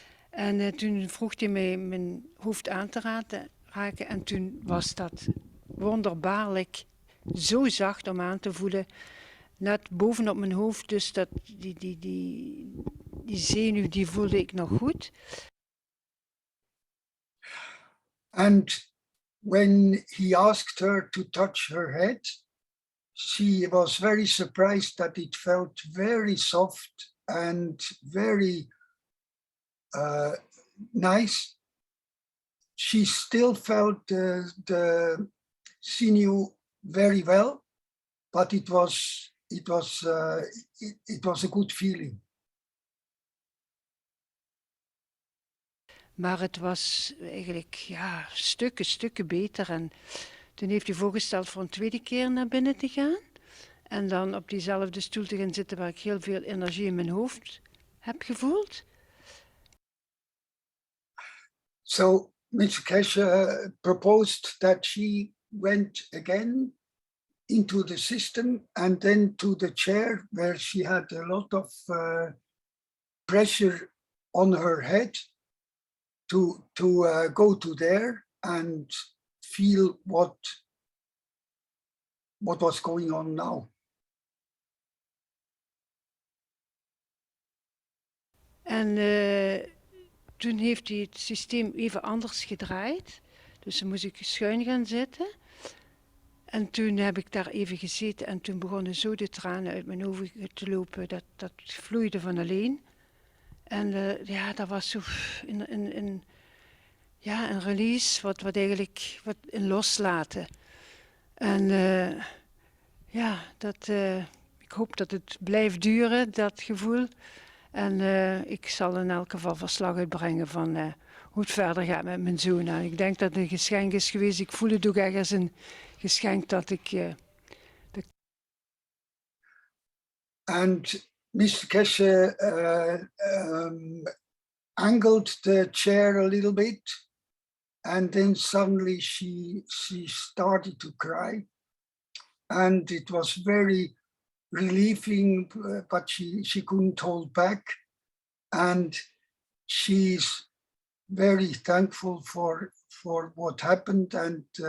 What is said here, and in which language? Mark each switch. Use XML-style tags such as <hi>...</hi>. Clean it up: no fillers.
<nl>En toen vroeg hij mij mijn hoofd aan te raken en toen was dat wonderbaarlijk zo zacht om aan te voelen, net bovenop mijn hoofd, dus dat die zenuw die voelde ik nog goed.</nl> <en>And when he asked her to touch her head, she was very surprised that it felt very soft and very nice. She still felt the sinew very well, but it was a good feeling.</en> <nl>Maar het was eigenlijk ja, stukken beter. En toen heeft hij voorgesteld voor een tweede keer naar binnen te gaan. En dan op diezelfde stoel te gaan zitten waar ik heel veel energie in mijn hoofd heb gevoeld.</nl> <en>So Mr. Keshe proposed that she went again into the system and then to the chair where she had a lot of pressure on her head to go to there and feel what was going on now.</en> <nl>En toen heeft hij het systeem even anders gedraaid. Dus dan moest ik schuin gaan zitten. En toen heb ik daar even gezeten en toen begonnen zo de tranen uit mijn ogen te lopen. Dat vloeide van alleen. En ja, dat was zo een release, wat eigenlijk een loslaten. En ja, ik hoop dat het blijft duren, dat gevoel. En ik zal in elk geval verslag uitbrengen van hoe het verder gaat met mijn zoon. En ik denk dat het een geschenk is geweest. Ik voel het ook echt als een geschenk dat ik...</nl> <en>And Mr. Keshe angled the chair a little bit, and then suddenly she started to cry, and it was very relieving, but she couldn't hold back, and she's very thankful for what happened, and</en>